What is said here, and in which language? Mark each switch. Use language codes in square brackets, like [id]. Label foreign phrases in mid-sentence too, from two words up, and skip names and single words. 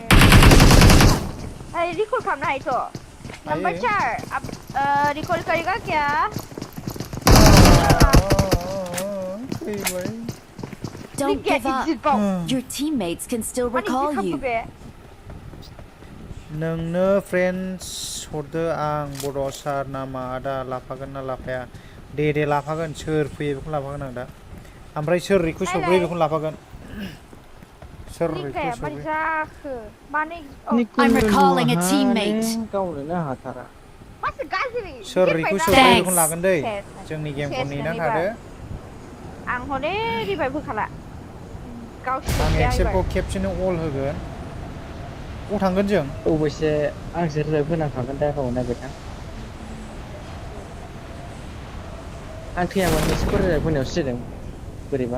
[hi] रिकॉल करना है तो नंबर 4 अब रिकॉल करेगा क्या [en] Don't give up. Your teammates can still recall you. [brx] नोंनो फ्रेन्ड्स हरदो आं बड' सार नामा आदा लाफागोन ना लाफाया दे लाफागोन सोर फैयो बेखौ लाफागोन आं दा ओमफ्राय सोर रिक्वेस्ट हरग्रोयो बेखौ लाफागोन सोर रिक्वेस्ट [en] I'm recalling a teammate. [brx] सोर रिक्वेस्ट हरग्रोयो बेखौ लागोन दै जोंनि गेमखौ नेनानै थादो आं हने रिभाइभ होखाला आं एक्सेलखौ खेबसेनो अल होगोन अ थांगोन जों अबयसे आंसो रिभाइभ होनांखागोन दा गाव नागिरना आं थैयामोन नोंसोरखौ रिभाइभ होनायावसो जादों बोरैबा